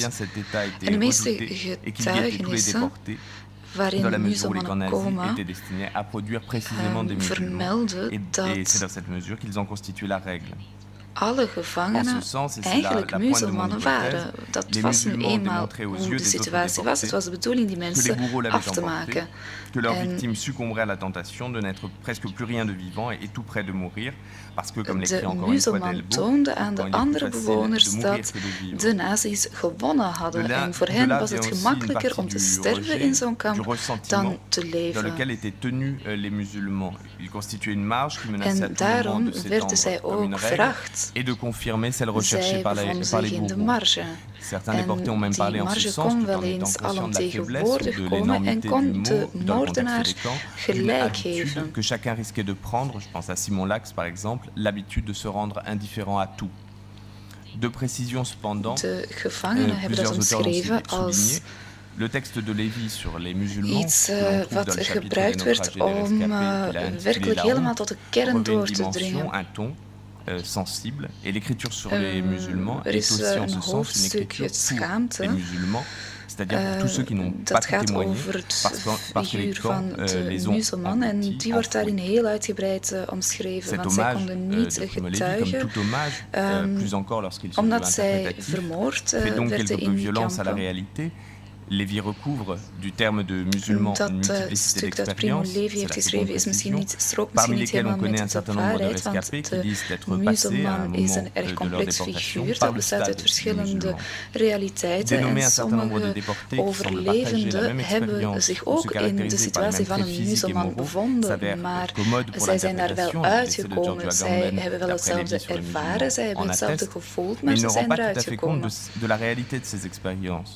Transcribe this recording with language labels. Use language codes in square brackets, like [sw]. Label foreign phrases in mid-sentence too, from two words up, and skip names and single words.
[nl] En de meeste getuigenissen waarin de muzelmannen komen, vermelden dat alle gevangenen eigenlijk muzelmannen waren. Dat was nu eenmaal hoe de situatie was. Het was de bedoeling die mensen af te maken. [fr] Que leurs victimes succomberaient à la tentation de n'être presque plus rien de vivant et tout près de mourir, parce que, comme l'écrit encore une fois Delbo, [nl] toonde aan de andere bewoners dat de nazi's gewonnen hadden. En voor hen was het gemakkelijker om te sterven in zo'n kamp dan te leven. [fr] Dans lequel étaient tenus les musulmans. Il constituait une marge qui menaçait à tout moment de s'étendre comme une règle et de confirmer celle recherchée par les bourreaux. Certains déportés ont même parlé en ce sens, tout en étant conscients de la faiblesse ou de l'énormité du mot dans le contexte des camps, une habitude que chacun risquait de prendre, je pense à Simon Lax par exemple, l'habitude de se rendre indifférent à tout. De précision cependant, plusieurs auteurs l'ont souligné, le texte de Lévi sur les musulmans, [nl] iets wat gebruikt werd om werkelijk helemaal tot de kern door te dringen. [fr] Un ton sensible, et l'écriture sur les musulmans est aussi en ce sens une écriture pour les musulmans, c'est-à-dire pour tous ceux qui n'ont pas témoigné, parce que les camps les ont [nl] en die wordt daarin heel uitgebreid omschreven, want zij konden niet getuigen, omdat zij vermoord werden in kampen. [fr] Lévi recouvre du terme de musulman une multiplicité d'expériences, parmi lesquelles on connaît un certain nombre de rescapés qui disent d'être passés à un moment de leur déportation par le stade musulman. Dénommer un certain nombre de déportés qui semblent partager la même expérience ou se caractériser par le même trait physique et moraux s'avère commode pour l'interprétation, et c'est le Giorgio Agamben d'après Lévi sur les musulmans en atteste, mais il ne rend pas tout à fait compte de la réalité de ces expériences.